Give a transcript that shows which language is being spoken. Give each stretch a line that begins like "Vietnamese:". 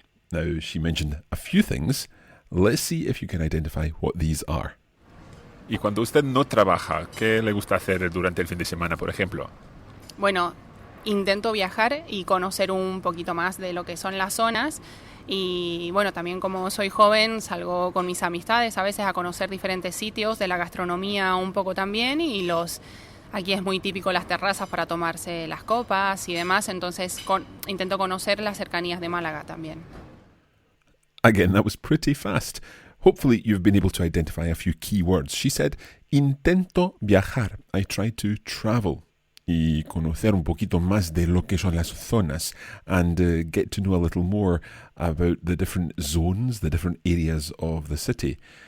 English: Now, she mentioned a few things. Let's see if you can identify what these are.
Spanish: Y cuando usted no trabaja, ¿qué le gusta hacer durante el fin de semana, por ejemplo? Bueno, intento viajar y conocer un poquito más de lo que son las zonas. Y bueno, también como soy joven, salgo con mis amistades a veces a conocer diferentes sitios, de la gastronomía un poco también, y aquí es muy típico las terrazas para tomarse las copas y demás, entonces intento conocer las cercanías de Málaga también.
English: Again, that was pretty fast. Hopefully you've been able to identify a few key words. She said,
Spanish: intento viajar.
English: I try to travel.
Spanish: Y conocer un poquito más de lo que son las zonas,
English: and get to know a little more about the different zones, the different areas of the city.